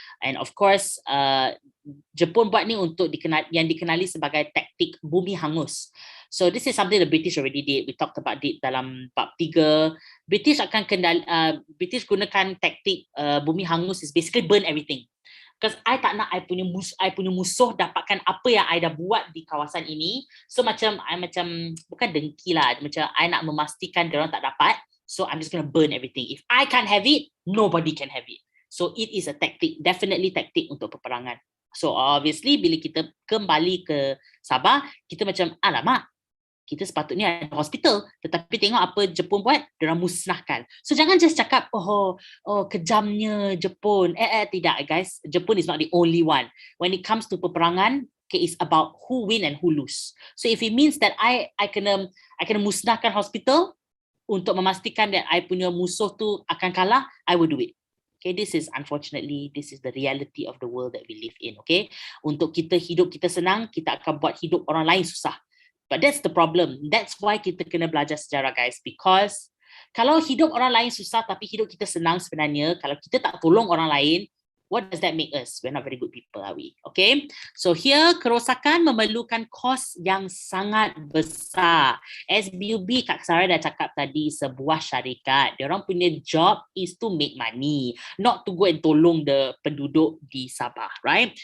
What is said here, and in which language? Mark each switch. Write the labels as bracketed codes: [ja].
[ms] And of course, Jepun buat ni untuk yang dikenali sebagai taktik bumi hangus. [en] So this is something the British already did. We talked about it [ms] dalam bab 3. British British gunakan taktik bumi hangus [en] is basically burn everything. Because [ms] I tak nak I punya musuh dapatkan apa yang I dah buat di kawasan ini. So I macam bukan dengki lah, macam I nak memastikan dia orang tak dapat. [en] So I'm just going to burn everything. If I can't have it, nobody can have it. So it is a tactic, definitely tactic [ms] untuk peperangan. So obviously bila kita kembali ke Sabah, kita macam alamak, kita sepatutnya ada hospital, tetapi tengok apa Jepun buat, diorang musnahkan. So jangan just cakap kejamnya Jepun. Tidak [en] guys, Jepun is not the only one. When it comes to [ms] peperangan, [en] it's about who win and who lose. So if it means that I [ms] kena musnahkan hospital untuk memastikan [en] that I [ms] punya musuh tu akan kalah, [en] I will do it. Okay, this is the reality of the world that we live in. [ms] Okay, untuk hidup kita senang, kita akan buat hidup orang lain susah. [en] But that's the problem. That's why [ms] kita kena belajar sejarah, guys. [en] Because [ms] kalau hidup orang lain susah tapi hidup kita senang sebenarnya, kalau kita tak tolong orang lain, [en] what does that make us? We're not very good people, are we? Okay. So here, [ms] kerosakan memerlukan kos yang sangat besar. SBUB, Kak Sarah dah cakap tadi, sebuah syarikat. Diorang punya [en] job is to make money, not to go and [ms] tolong [en] the [ms] penduduk di Sabah, [en] right?